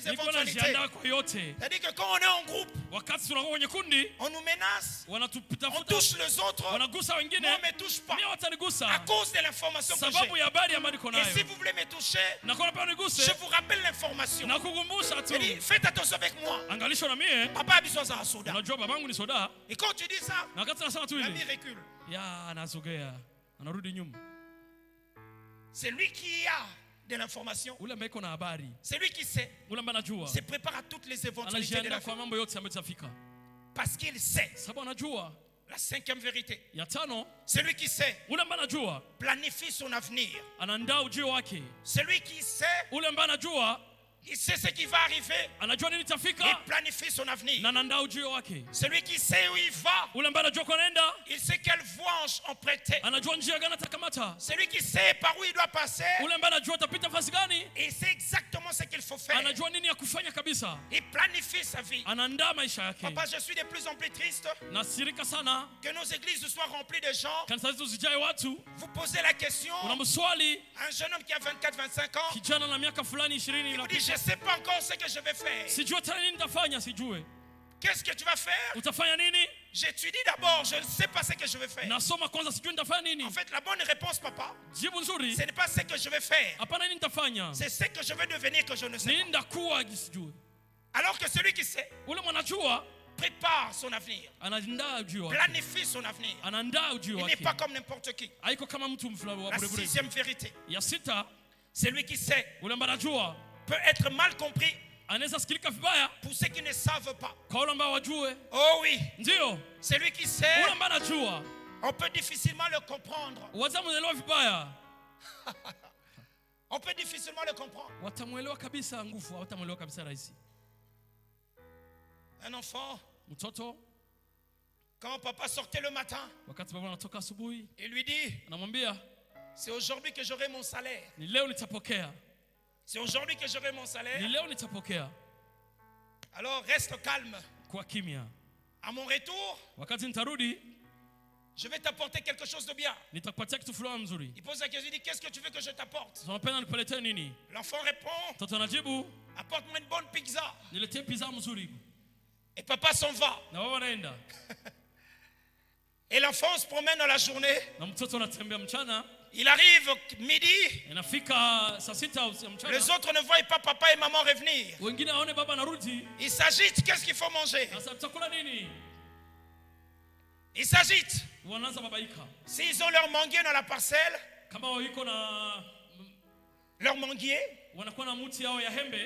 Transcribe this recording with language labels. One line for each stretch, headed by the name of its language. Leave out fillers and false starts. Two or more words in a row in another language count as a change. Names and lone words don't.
Swahili: nilikuwa
French: éventualités.
Swahili: najiandaa kwa yote.
French: C'est-à-dire que quand on est en groupe,
Swahili: Wakati tunakuwa kwenye kundi,
French: on nous menace, on
Swahili: wanatutafuta,
French: touche les autres,
Swahili: wanagusa wengine,
French: moi on ne me touche pas.
Swahili: mimi
French: À
Swahili: watanigusa
French: cause de l'information que
Swahili: sababu
French: j'ai.
Swahili: ya habari ambayo niko
French: Et si
Swahili: nayo.
French: vous voulez me toucher,
Swahili: Na kwa nini niguse?
French: je vous rappelle l'information.
Swahili: Na kukumbusha tu.
French: Il dit, faites attention avec moi.
Swahili: Angalisho na mie,
French: Papa a besoin d'un soda.
Swahili: unajua babangu ni soda.
French: Et quand tu dis ça,
Swahili: Na wakati nasema tu
French: l'ami
Swahili: ile,
French: recule.
Swahili: ya anasogea, anarudi nyuma.
French: C'est lui qui a de l'information.
Swahili: Ule ambaye iko na habari,
French: C'est lui qui sait.
Swahili: ule ambaye anajua,
French: Se prépare à toutes les éventualités de la
Swahili: anajiandaa
French: vie.
Swahili: kwa mambo yote ambayo itafika.
French: Parce qu'il sait.
Swahili: Sababu anajua.
French: La cinquième vérité.
Swahili: Ya tano,
French: Celui qui sait
Swahili: ule ambaye anajua,
French: planifie son avenir.
Swahili: anaandaa ujio wake.
French: Celui qui sait,
Swahili: Ule ambaye anajua,
French: il sait ce qui va arriver.
Swahili: anajua nini
French: Il
Swahili: itafika
French: planifie son avenir.
Swahili: na anaandaa ujio wake.
French: Celui qui sait où il va,
Swahili: Ule ambaye anajua kwa nenda,
French: il sait quelle voie anges ont prêté.
Swahili: Anajua njia gani atakamata.
French: Celui qui sait par où il doit passer.
Swahili: Ule ambaye anajua atapita fasi gani.
French: Et c'est exactement ce qu'il faut faire.
Swahili: Anajua nini ya kufanya kabisa.
French: Il planifie sa vie.
Swahili: Anaandaa maisha yake.
French: Papa, je suis de plus en plus triste.
Swahili: Nasirika sana.
French: Que nos églises soient remplies de gens.
Swahili: Kanisa zetu zijae watu.
French: Vous posez la question.
Swahili: Kuna mswali.
French: Un jeune homme qui a 24-25 ans.
Swahili: Kijana na miaka fulani 20.
French: Il vous dit, je ne sais pas encore ce que je vais faire.
Swahili: Sijua tena nini nitafanya, sijue.
French: Qu'est-ce que tu vas faire?
Swahili: Utafanya nini?
French: J'étudie d'abord, je ne sais pas ce que je vais faire.
Swahili: Nasoma kwanza, sijui nitafanya nini.
French: En fait, la bonne réponse, papa,
Swahili: Jibu nzuri.
French: ce n'est pas ce que je vais faire.
Swahili: Hapana nini nitafanya.
French: C'est ce que je vais devenir que je ne sais
Swahili: Nini
French: pas.
Swahili: ndakuwa sijue.
French: Alors que celui qui sait
Swahili: Ule mwanajua
French: prépare son avenir,
Swahili: anaandaa ujio wake.
French: planifie son avenir.
Swahili: Anaandaa ujio
French: Il
Swahili: wake.
French: n'est pas comme n'importe qui.
Swahili: Haiko kama mtu mfulani wa
French: La
Swahili: bure bure.
French: sixième vérité,
Swahili: Ya sita,
French: celui qui sait
Swahili: ule ambaye anajua
French: peut être mal compris
Swahili: anaweza sikilika vibaya
French: pour ceux qui ne savent pas.
Swahili: kwa wale ambao wajue.
French: Oh oui,
Swahili: Ndio,
French: celui qui sait,
Swahili: ule ambaye anajua
French: on peut difficilement le comprendre.
Swahili: watamuelewa vibaya.
French: On peut difficilement le comprendre.
Swahili: Watamuelewa kabisa nguvu, watamuelewa kabisa rahisi.
French: Un enfant,
Swahili: Mtoto
French: quand papa sortait le matin,
Swahili: wakati baba anatoka asubuhi,
French: il lui dit,
Swahili: anamwambia
French: c'est aujourd'hui que j'aurai mon salaire.
Swahili: ni leo nitapokea.
French: C'est aujourd'hui que j'aurai mon salaire.
Swahili: Ni leo nitapokea.
French: Alors reste calme.
Swahili: Kwa kimya.
French: À mon retour,
Swahili: Wakati nitarudi,
French: je vais t'apporter quelque chose de bien.
Swahili: nitakupatia kitu fulani mzuri.
French: Il pose la question, il dit, qu'est-ce que tu veux que je t'apporte?
Swahili: Unapenda nikuletee nini?
French: L'enfant répond,
Swahili: Mtoto anajibu,
French: apporte-moi une bonne pizza.
Swahili: niletee pizza mzuri.
French: Et papa s'en va.
Swahili: Na baba anaenda.
French: Et l'enfant se promène dans la journée.
Swahili: Na mtoto anatembea mchana.
French: Il arrive midi.
Swahili: Inafika saa sita au mchana.
French: Les autres ne voient pas papa et maman revenir.
Swahili: Wengine waone baba anarudi.
French: Ils s'agitent, qu'est-ce qu'il faut manger?
Swahili: Sasa tutakula nini?
French: Ils s'agitent.
Swahili: Wanaanza babaika.
French: S'ils ont leur manguier dans la parcelle,
Swahili: Kama wiko na
French: leur manguier,
Swahili: wanakuwa na muti yao ya hembe.